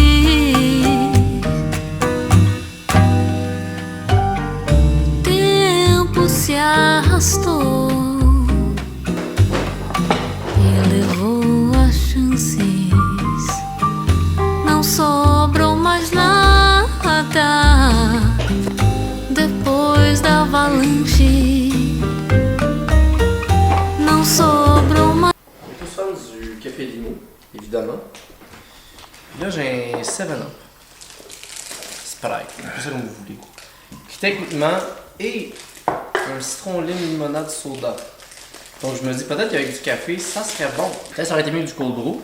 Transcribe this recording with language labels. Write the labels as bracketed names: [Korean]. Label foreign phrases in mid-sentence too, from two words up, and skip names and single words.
[Portuguese] O tempo se arrastou e levou as chances. Não sobrou mais nada depois da avalanche. Não sobrou mais. [French] On est tous fans du café limo, évidemment. Puis là, j'ai un 7-Up. Sprite, c'est ça comme vous voulez. Qui techniquement est un citron lime limonade soda. Donc je me dis peut-être qu'avec du café, ça serait bon. Peut-être ça aurait été mieux du [English] cold brew.